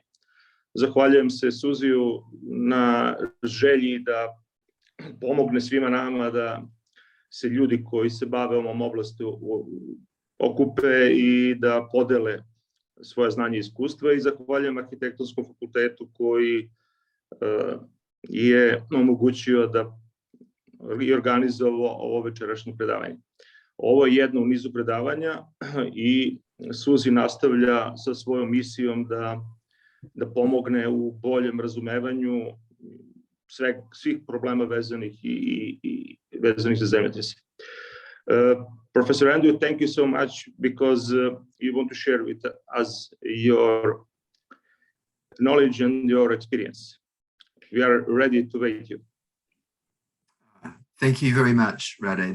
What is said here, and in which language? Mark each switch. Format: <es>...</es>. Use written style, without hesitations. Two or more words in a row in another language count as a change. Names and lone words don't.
<sr>Zahvaljujem se SUZI-u na želji da pomogne svima nama da se ljudi koji se bave ovom oblasti okupe i da podele svoje znanje i iskustva, i zahvaljujem Arhitektonskom fakultetu koji je omogućio da i organizovao ovo večerašnje predavanje. Ovo je jedno u nizu predavanja i SUZI nastavlja sa svojom misijom da pomogne u boljem razumevanju svih problema vezanih za zemljotrese.</sr> <en>Professor Andrew, thank you so much because you want to share with us your knowledge and your experience. We are ready to wait you. Thank you very much, Rade.</en>